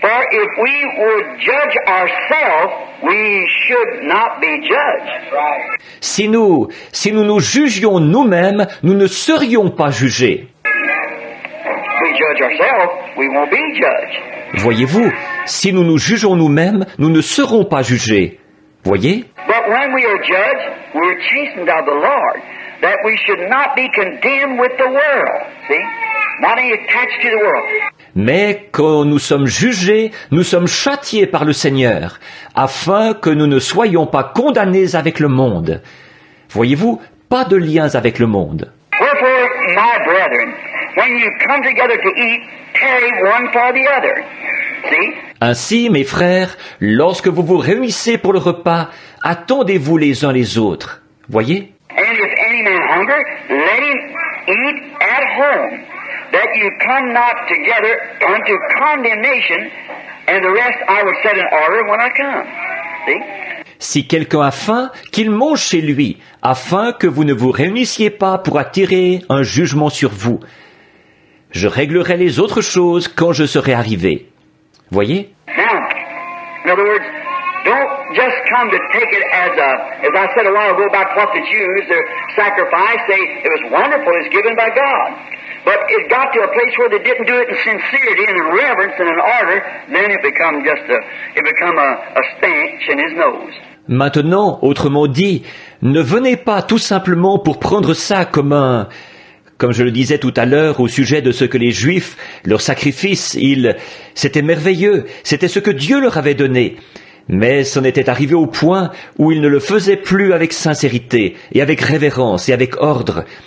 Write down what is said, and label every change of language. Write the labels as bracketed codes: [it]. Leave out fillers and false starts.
[en] If we would judge ourselves, we should not be judged. [fr] Si nous nous jugions nous-mêmes, nous ne serions pas jugés. [en] We judge ourselves, we won't be judged. [fr] Voyez-vous, si nous nous jugeons nous-mêmes, nous ne serons pas jugés. Voyez? [en] But when we are judged, we are chastened of the Lord. that we should not be condemned with the world. See? Not any attached to the world. [fr] Mais quand nous sommes jugés, nous sommes châtiés par le Seigneur, afin que nous ne soyons pas condamnés avec le monde. Voyez-vous, pas de liens avec le monde. [en] Wherefore, my brethren, when you come together to eat, tarry one for the other. See? [fr] Ainsi, mes frères, lorsque vous vous réunissez pour le repas, attendez-vous les uns les autres. Voyez? [en] And if any man hunger, let him eat at home, that you come not together unto condemnation, and the rest I will set in order when I come. See? [fr] Si quelqu'un a faim, qu'il mange chez lui, afin que vous ne vous réunissiez pas pour attirer un jugement sur vous. Je réglerai les autres choses quand je serai arrivé. Voyez? [en] Now, in other words, don't just come to take it as I said a while ago about what the Jews, their sacrifice, it was wonderful, it's given by God. But it got to a place where they didn't do it in sincerity and in reverence and in order, then it become a stench in his nose. [fr] Maintenant, autrement dit, ne venez pas tout simplement pour prendre ça comme je le disais tout à l'heure au sujet de ce que les Juifs, leur sacrifice, c'était merveilleux, c'était ce que Dieu leur avait donné. Mais c'en était arrivé au point où ils ne le faisaient plus avec sincérité et avec révérence et avec ordre.